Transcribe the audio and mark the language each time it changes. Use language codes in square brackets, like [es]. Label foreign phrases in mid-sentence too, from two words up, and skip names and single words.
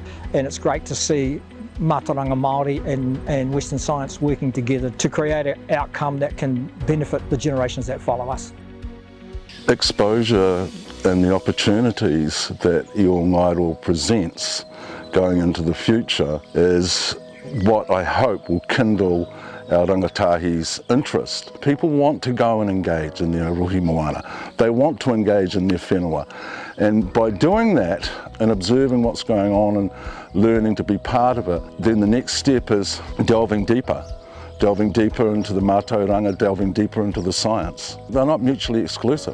[en] And it's great to see [mi] Mātauranga Māori [en] and Western science working together to create an outcome that can benefit the generations that follow us. Exposure and the opportunities that Iongairo presents going into the future is what I hope will kindle our rangatahi's interest. People want to go and engage in their [mi] rohi moana. [en] They want to engage in their whenua. And by doing that and observing what's going on and learning to be part of it, then the next step is delving deeper into the mātauranga, delving deeper into the science. They're not mutually exclusive.